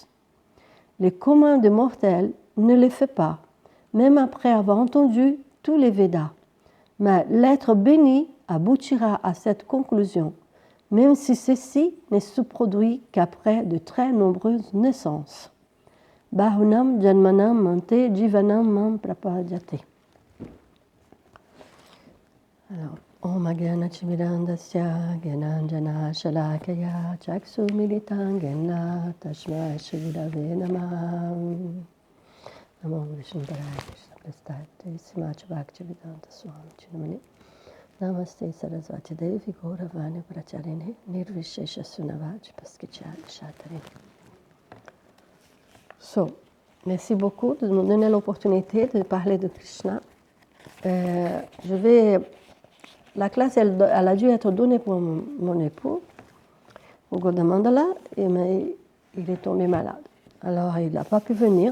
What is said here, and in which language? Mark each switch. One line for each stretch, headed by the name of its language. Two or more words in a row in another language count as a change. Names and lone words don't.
French: Les communs des mortels ne le fait pas, même après avoir entendu tous les Védas. Mais l'être béni aboutira à cette conclusion, même si ceci ne se produit qu'après de très nombreuses naissances.
Sanskrit: Bahunam janmanam mante jivanam mam prapadyate. Alors, Om Gyana Chimirandasya Gyananjana Shalakaya Chaksu Militan Gyana Tashma Shivudave Namah Namo Vishnuparaya Krishna Prasthate Simacha Bhaktivedanta Swami Chinamani Namaste Sarasvati Devi Gauravani Pracharine Nirvishesha Sunavaji Paskichari Shatarine.
French: So, merci beaucoup de nous donner l'opportunité de parler de Krishna. La classe, elle a dû être donnée pour mon époux, au Godamandala, mais il est tombé malade. Alors, il n'a pas pu venir.